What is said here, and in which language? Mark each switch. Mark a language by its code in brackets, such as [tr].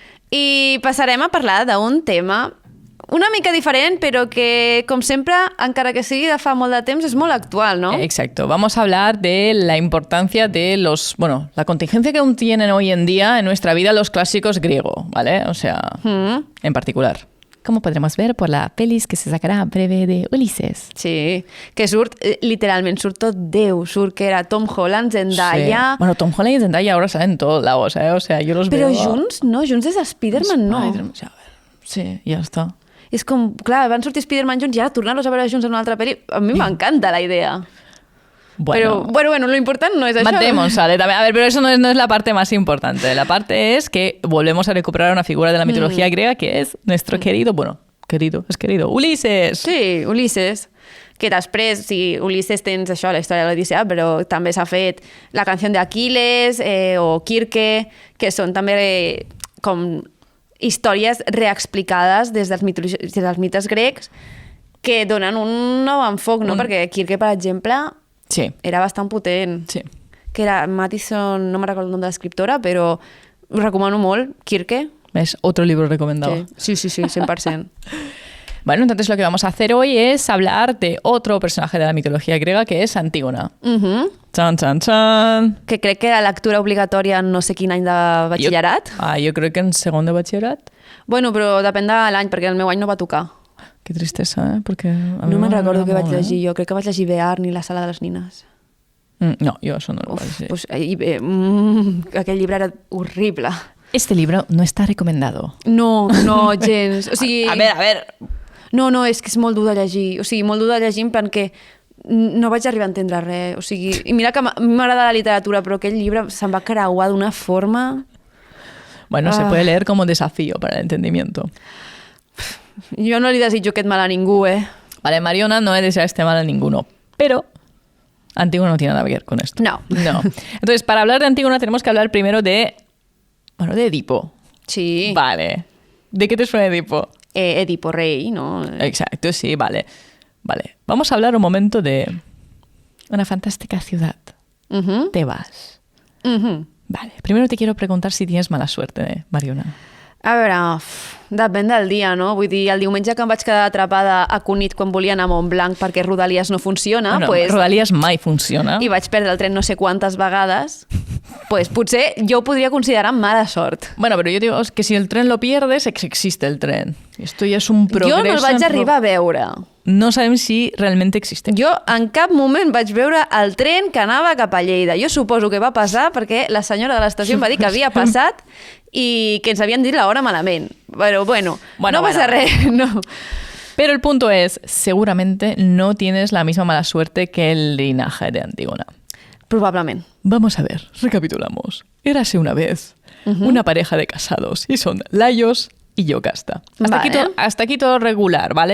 [ca] I passarem a parlar d'un tema una mica diferent, però que, com sempre, encara que sigui de fa molt de temps, és molt actual, ¿no? [es] Exacto. Vamos a hablar de la importancia de la contingencia que aún tienen hoy en día en nuestra vida los clásicos griegos, ¿vale? O sea, en particular. Como podremos ver por la pelis que se sacará en breve de Ulises. [ca] Sí, que literalment surt tot Déu, surt que era Tom Holland, Zendaya... Sí. [es] Bueno, Tom Holland y Zendaya ahora salen en todos lados, ¿eh? O sea, yo los [ca] Però [es] veo... [ca] junts, no? Junts és Spider-Man, no. [es] O sea, sí, ya está. [ca] És com, clar, van sortir Spider-Man junts i ara tornar-los a veure junts en una altra pel·li. A mi m'encanta la idea. [es] Bueno. Pero bueno, lo importante no es eso. Matt Damon sale también. A ver, pero eso no es la parte más importante. La parte es que volvemos a recuperar una figura de la mitología griega que es nuestro querido, Ulises. Sí, Ulises. [ca] Que després, sí, Ulises tens això, la història de l'Odissea, però també s'ha fet la canció d'Aquiles o Kirke, que són també com històries reexplicades des dels mites grecs que donen un nou enfoc, no? Perquè Kirke, per exemple, Sí. era bastant potent. Sí. Que era Mathison, no me recordo el nom de l'escriptora, però ho recomano molt, Kirke. [es] ¿Ves? Otro libro recomendado. Sí, 100%. Bueno, entonces lo que vamos a hacer hoy es hablar de otro personaje de la mitología griega que es Antígona. Chan, chan, chan. [ca] Que crec que era lectura obligatòria en no sé quin any de batxillerat. [es] Yo creo que en segundo de bachillerato. [ca] Bueno, però depèn de l'any, perquè el meu any no va tocar. [es] Qué tristeza, ¿eh? Porque a mí [ca] No me'n [es] me [ca] recordo què vaig molt, llegir jo. Crec que vaig llegir Bearn i la sala de les nines. [es] No, yo eso no lo voy a decir. [ca] Pues, aquell llibre era horrible. [es] Este libro no está recomendado. [ca] No, gens. O sigui, [es] A ver. [ca] No, és que és molt dur de llegir. O sigui, molt dur de llegir en plan que no vaig arribar a entendre res. O sigui, i mira que a mi m'agrada la literatura, però aquell llibre se'm va creuar d'una forma... [es] Bueno, se puede leer como desafío para el entendimiento. [ca] Jo no li desitjo aquest mal a ningú, [es] Vale, Mariona no he deseado este mal a ninguno, pero Antígona no tiene nada que ver con esto. No. Entonces, para hablar de Antígona tenemos que hablar primero de Edipo. Sí. Vale. ¿De qué te suena Edipo? [ca] Edipo rei, no? [es] Exacto, sí, vale. Vamos a hablar un momento de una fantástica ciudad. Tebas. Vale, primero te quiero preguntar si tienes mala suerte, Mariona. [ca] A veure, depèn del dia, no? Vull dir, el diumenge que em vaig quedar atrapada a Cunit quan volia anar a Montblanc perquè Rodalies no funciona, pues, Rodalies mai funciona. i vaig perdre el tren no sé quantes vegades, pues potser jo ho podria considerar mala sort. [es] Bueno, pero yo digo que si el tren lo pierdes, existe el tren. Esto ya es un progreso. [ca] Jo no el vaig arribar a veure. No sabem si realment existe. Jo en cap moment vaig veure el tren que anava cap a Lleida. Jo suposo que va passar perquè la senyora de l'estació em va dir que havia passat i que ens havien dit l'hora malament. Però bueno, no passa res. No. [es] Pero el punto es, seguramente no tienes la misma mala suerte que el linaje de Antígona. [ca] Probablement. [es] Vamos a ver, recapitulamos. Érase una vez una pareja de casados y son Laios y Yocasta. Hasta aquí todo regular, ¿vale?